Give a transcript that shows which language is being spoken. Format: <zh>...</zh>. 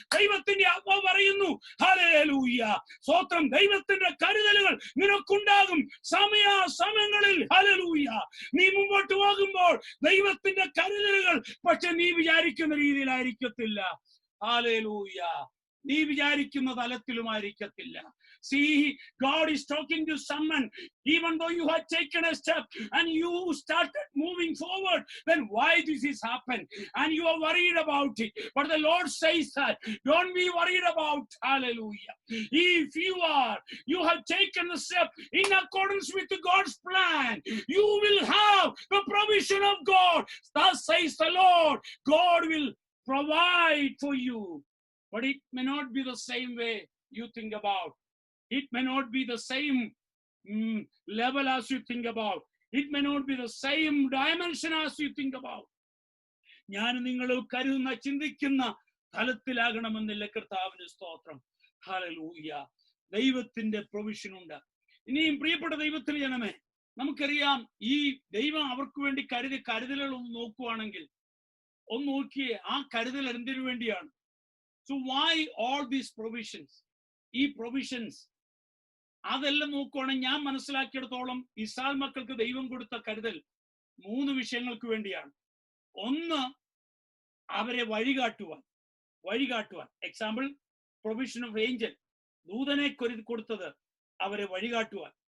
<ml>ദൈവത്തിന്റെ ആത്മാവ് പറയുന്നു, ഹല്ലേലൂയ, സ്തോത്രം, ദൈവത്തിന്റെ കരുതലുകൾ നിനക്കുണ്ടാകും സമയങ്ങളിൽ. ഹല്ലേലൂയ. നീ മുമ്പോട്ട് പോകുമ്പോൾ ദൈവത്തിന്റെ കരുതലുകൾ പക്ഷെ നീ വിചാരിക്കുന്ന രീതിയിലായിരിക്കത്തില്ല. ഹല്ലേലൂയ. നീ വിചാരിക്കുന്ന തലത്തിലുമായിരിക്കത്തില്ല.</ml> <en>See, God is talking to someone. Even though you had taken a step and you started moving forward, then why this has happened? And you are worried about it. But the Lord says that, don't be worried about. Hallelujah. If you have taken a step in accordance with God's plan, you will have the provision of God. Thus says the Lord, God will provide for you. But it may not be the same way you think about. It may not be the same level as you think about. It may not be the same dimension as you think about.</en> <ml>ഞാൻ നിങ്ങൾ കരുതുന്ന ചിന്തിക്കുന്ന തലത്തിലാകണമെന്നില്ല. കർത്താവിന്റെ സ്തോത്രം. Hallelujah. ദൈവത്തിന്റെ provision ഉണ്ട്. ഇനിയും പ്രിയപ്പെട്ട ദൈവത്തിൽ ജനമേ, നമുക്കറിയാം ഈ ദൈവം അവർക്ക് വേണ്ടി കരുതലുകൾ ഒന്ന് നോക്കുവാണെങ്കിൽ ഒന്ന് നോക്കിയേ, ആ കരുതൽ എന്തിനു വേണ്ടിയാണ്?</ml> <en>So why all these provisions?</en> <ml>ഈ പ്രൊവിഷൻസ് അതെല്ലാം നോക്കുവാണെങ്കിൽ ഞാൻ മനസ്സിലാക്കിയിടത്തോളം ഇസ്രായേൽ മക്കൾക്ക് ദൈവം കൊടുത്ത കരുതൽ 3 വിഷയങ്ങൾക്ക് വേണ്ടിയാണ്. ഒന്ന്, അവരെ വഴികാട്ടുവാൻ. എക്സാമ്പിൾ, പ്രൊവിഷൻ ഓഫ് ഏഞ്ചൽ, ദൂതനെ കൊടുത്തത് അവരെ വഴികാട്ടുവാൻ.</ml>